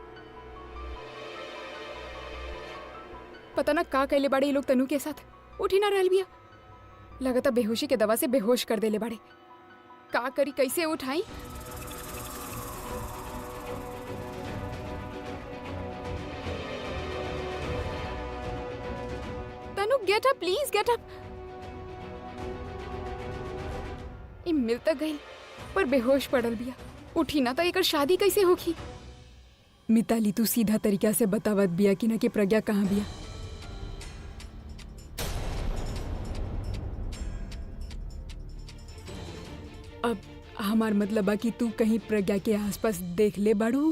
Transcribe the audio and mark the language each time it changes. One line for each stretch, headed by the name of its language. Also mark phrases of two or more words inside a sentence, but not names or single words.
Bhojpuri: पता ना का कहले बाड़े ये लोग तनु के साथ। उठी ना रहल बिया, लगता बेहोशी के दवा से बेहोश कर देले बाड़े। का करी, कैसे उठाई? तनु
English: get up, please get up.
Bhojpuri: ई मिल तक गई पर बेहोश पड़ल बिया। उठी ना तो एकर शादी कैसे होगी? मिताली तू सीधा तरीका से बतावत बिया कि ना कि प्रज्ञा कहाँ बिया। अब हमार मतलब बा कि तू कहीं प्रज्ञा के आसपास देख ले बाड़ू।